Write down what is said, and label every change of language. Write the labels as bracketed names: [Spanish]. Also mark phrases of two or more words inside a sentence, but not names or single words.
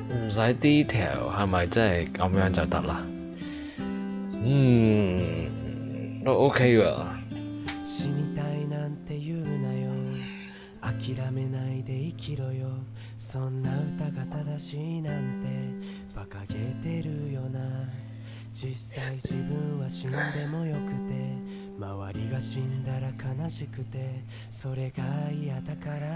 [Cantonese] 使 detail 係咪真係咁樣就得啦？都 OK 㗎。 [Japanese] 死にたいなんて言うなよ諦めないで生きろよそんな歌が正しいなんて馬鹿げてるよな実際自分は死んでもよくて周りが死んだら悲しくてそれが嫌だから